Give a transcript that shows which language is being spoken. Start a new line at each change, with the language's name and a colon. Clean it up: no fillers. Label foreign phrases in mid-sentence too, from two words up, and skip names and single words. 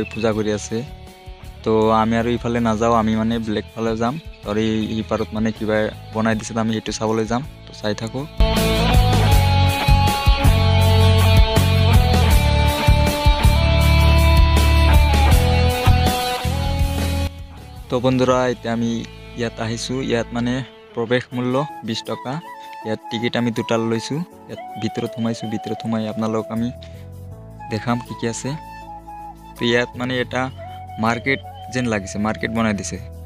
Assamese: পূজা কৰি আছে তো আমি আৰু ইফালে নাযাওঁ আমি মানে ব্লেক ফালে যাম আৰু ই পাৰত মানে কিবা বনাই দিছে আমি এটু চাবলৈ যাম তো চাই থাকক। তো বন্ধুৰা ইতে আমি য'ত আহিছোঁ য'ত মানে প্ৰৱেশ মূল্য 20 টকা য'ত টিকেট আমি দুটা লৈছোঁ য'ত ভিতৰত সোমাই আপোনালোক আমি দেখাম কি আছে। তো য'ত মানে এটা মাৰ্কেট যেন লাগিছে মাৰ্কেট বনাই দিছে।